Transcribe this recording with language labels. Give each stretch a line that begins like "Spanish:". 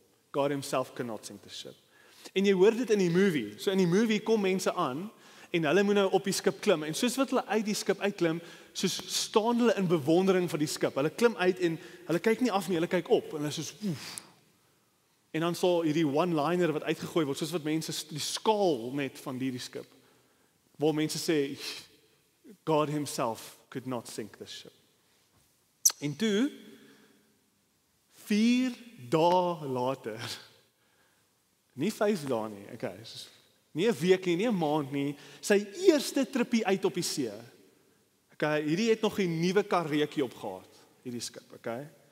English: God himself cannot sink this ship.
Afrikaans: En jy hoor dit in die movie. So in die movie kom mense aan en hulle moet nou op die skip klim en soos wat hulle uit die skip uitklim, soos staan hulle in bewondering vir die skip. Hulle klim uit en hulle kyk nie af nie, hulle kyk op en hulle soos oef. En dan sal hierdie one-liner wat uitgegooi word, soos wat mense die skaal net van hierdie skip. Waar mense sê
English: God himself could not sink this ship.
Afrikaans: En toe 4 dae later, nie 5 dae nie, okay, nie 'n week nie, nie 'n maand nie, sy eerste trippie uit op die see. Okay, hierdie het nog 'n nuwe karretjie opgehad, hierdie skip, okay?